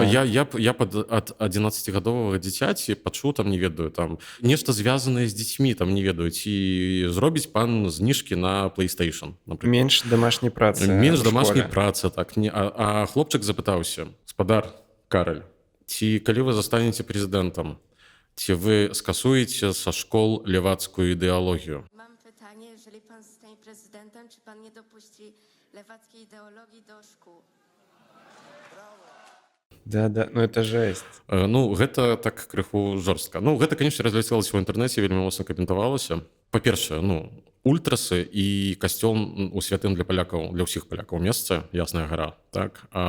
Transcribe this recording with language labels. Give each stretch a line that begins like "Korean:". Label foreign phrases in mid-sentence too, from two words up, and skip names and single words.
Belarusian: Я ад 11гадовага дзіцяці пачуў, там, не ведаю, там нешта звязанае з дзецьмі, там, не ведаю, ці зробіць пан зніжкі на PlayStation, напрыклад. Менш домашняй працы. Менш домашняй працы, так. А хлопчык запытаўся: спадар Караль, ці калі вы застанеце прэзідэнтам, ці вы скасуеце са школ левацкую ідэалогію?
Polish: Mam pytanie, jeżeli pan zostanie prezydentem, czy pan nie dopuści lewackiej ideologii do szkół?
Russian: Да, ну это жесть.
Belarusian: Ну, гэта так крыху жорстка. Ну, гэта, канешне, разляцелася ў інтэрнэце, вельмі моцна каментавалася. Па-першае, ну, ультрасы і касцёл у святым для палякаў, для ўсіх палякаў месца, Ясная гара, так?